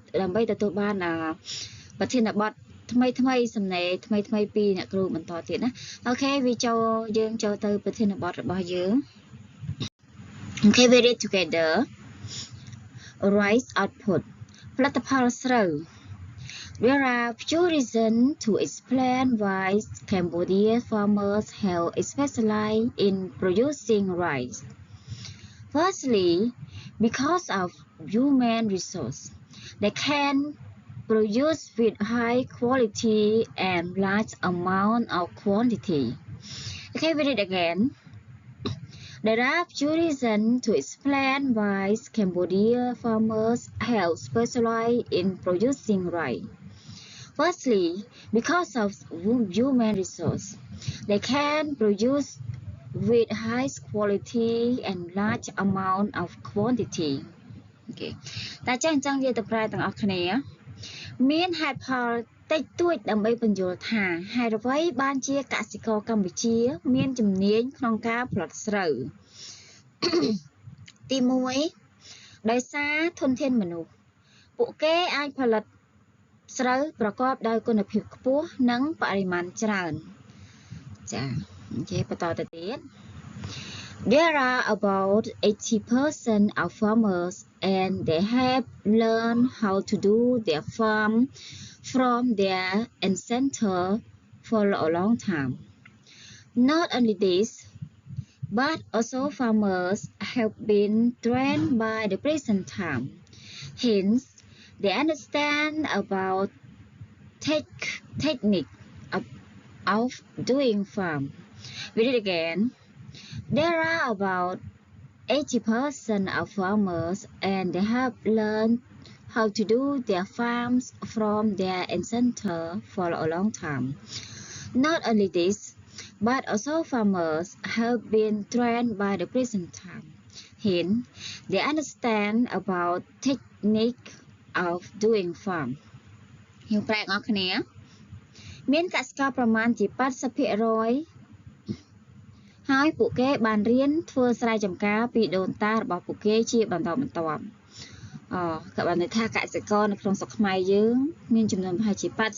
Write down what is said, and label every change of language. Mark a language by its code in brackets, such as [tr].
[km] ម្បីទទួលបានប្រធានបទថ្មីសំណេរថ្មីពីអ្នកគ្រូបន្តទៀតណាអូខេយើងចូលទៅប្រធានបទរបស់យើងអូខេ [en] we read together rice output [km] ផលិតផលស្រូវ [en] There are few reasons to explain why Cambodia farmers have specialized in producing rice. Firstly, because of human resource, they can produce with high quality and large amount of quantity. Okay, we read again. There are few reasons to explain why Cambodia farmers have specialized in producing rice. Firstly, because of human resource, they can produce with high quality and large amount of quantity. Okay. [km] តែចឹងយើងទៅប្រែទាំងអស់គ្នាមានហេតុផលតិចតួចដើម្បីបញ្យល់ថាហេតុអ្វីបានជាកសិករកម្ពុជាមានជំនាញក្នុងការផលិតស្រូវ ទី1ដោយសារធនធានមនុស្សពួកគេអាចផលិតស្រូវប្រកបដោយគុណភាពខ្ពស់និងបរិមាណច្រើនចាអូខេបន្តទៅទៀត [en] There are about 80% of farmers and they have learned how to do their farm from their ancestors for a long time. Not only this, but also farmers have been trained by the present time. Hence, they understand about technique of doing farm. Read it again. There are about 80% of farmers and they have learned how to do their farms from their ancestors for a long time. Not only this, but also farmers have been trained by the present time. Hence, they understand about technique of doing farm. [km] យើងប្រែអស់គ្នាមានកសិករប្រមាណជា 80% ហើយពួកគេបានរៀនធ្វើស្រែចម្ការពីដូនតារបស់ពួកគេជាបន្តបន្ទាប់ក៏បានន័យថាកសិករនៅក្នុងស្រុកខ្មែរយើងមានចំនួនប្រហែលជា